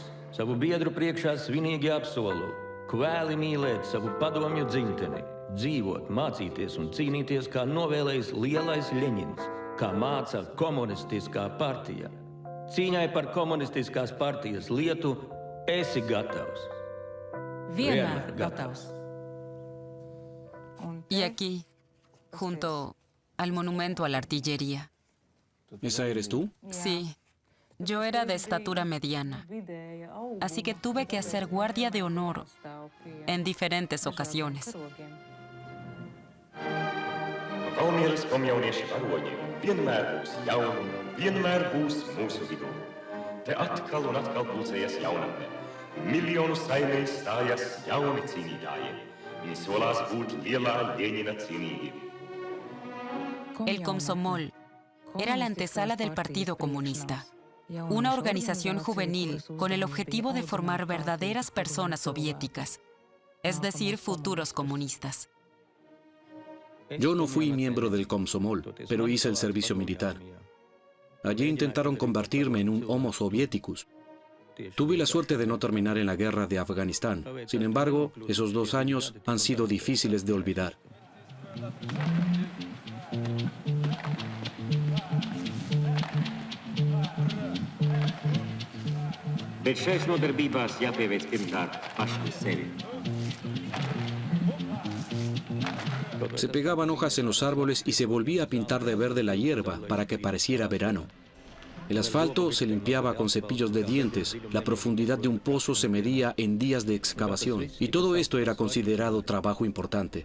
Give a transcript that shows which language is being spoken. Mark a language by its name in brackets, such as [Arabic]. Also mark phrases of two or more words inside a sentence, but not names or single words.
[Latvian] Savu biedru priekšā svinīgi apsolu kvēli mīlēt savu padomju dzimteni, dzīvot, mācīties un cīnīties, kā novēlējis lielais Ļeņins, kā māca komunistiskā partija. Cīņai par komunistiskās partijas lietu esi gatavs. Vienmēr gatavs. [Spanish] Y aquí, junto al monumento a la artillería. ¿Esa eres tú? Sí. Yo era de estatura mediana, así que tuve que hacer guardia de honor en diferentes ocasiones. [Latvian] Valmieras komjaunieši varoņi vienmēr būs jauni, vienmēr būs mūsu vidū. Te atkal un atkal pulcējas jaunatne. Miljonu saimēs stājas jauni cīnītāji. Viņi solās būt lielā Ļeņina cienīgi. [Spanish] El Komsomol era la antesala del Partido Comunista, una organización juvenil con el objetivo de formar verdaderas personas soviéticas, es decir, futuros comunistas. Yo no fui miembro del Komsomol, pero hice el servicio militar. Allí intentaron convertirme en un Homo Soviéticus. Tuve la suerte de no terminar en la guerra de Afganistán. Sin embargo, esos 2 años han sido difíciles de olvidar. [Latvian] Bet šais nodarbībās jāpieveic pirmkārt paši sevi. [Spanish] Se pegaban hojas en los árboles y se volvía a pintar de verde la hierba para que pareciera verano. El asfalto se limpiaba con cepillos de dientes, la profundidad de un pozo se medía en días de excavación, y todo esto era considerado trabajo importante.